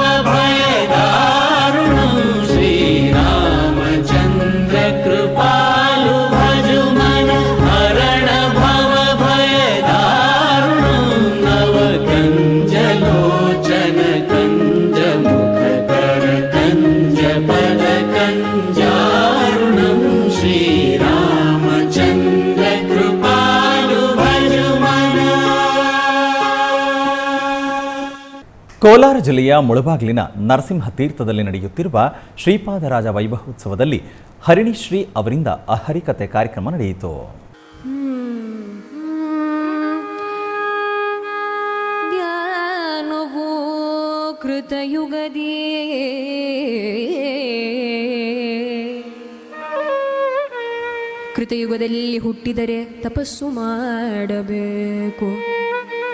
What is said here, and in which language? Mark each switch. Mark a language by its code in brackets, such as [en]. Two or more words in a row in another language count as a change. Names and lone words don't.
[awa] भय दारुणं श्रीरामचन्द्र कृपालु भजु मन भरण भव भय दारुणं नव कंज लोचन कंज मुख कर कंज पद कंजारुणं श्रीरामचन्द्र [kn] ಕೋಲಾರ ಜಿಲ್ಲೆಯ ಮುಳಬಾಗಿಲಿನ ನರಸಿಂಹ ತೀರ್ಥದಲ್ಲಿ ನಡೆಯುತ್ತಿರುವ ಶ್ರೀಪಾದರಾಜ ವೈಭವೋತ್ಸವದಲ್ಲಿ ಹರಿಣಿಶ್ರೀ ಅವರಿಂದ ಅಹರಿಕತೆ ಕಾರ್ಯಕ್ರಮ ನಡೆಯಿತು. ಜ್ಞಾನವೋ ಕೃತಯುಗದಿ ಕೃತಯುಗದಲ್ಲಿ ಹುಟ್ಟಿದರೆ ತಪಸ್ಸು ಮಾಡಬೇಕು.